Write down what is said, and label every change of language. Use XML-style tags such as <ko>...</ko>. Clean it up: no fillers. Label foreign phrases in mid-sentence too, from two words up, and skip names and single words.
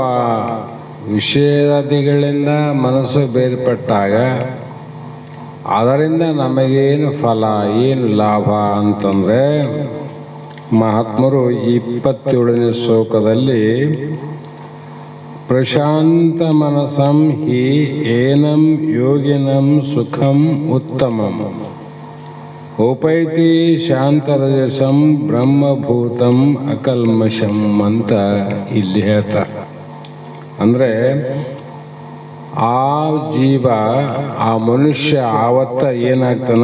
<kn>ವಿಷಯಾದಿಗಳಿಂದ ಮನಸ್ಸು ಬೇರ್ಪಟ್ಟಾಗ ಅದರಿಂದ ನಮಗೇನು ಫಲ, ಏನು ಲಾಭ ಅಂತಂದರೆ ಮಹಾತ್ಮರು 27ನೇ ಶ್ಲೋಕದಲ್ಲಿ</kn> <sa>ಪ್ರಶಾಂತ ಮನಸಂ ಹಿ ಏನಂ ಯೋಗಿನಂ ಸುಖಂ ಉತ್ತಮಂ ಉಪೈತಿ ಶಾಂತರಜಸಂ ಬ್ರಹ್ಮಭೂತಂ ಅಕಲ್ಮಷಂ ಅಂತ ಇಲ್ಲಿ ಹೇಳ್ತಾರೆ.</sa> <kn>ಅಂದರೆ ಆ ಜೀವ, ಆ ಮನುಷ್ಯ ಆವತ್ತ ಏನಾಗ್ತಾನ?</kn>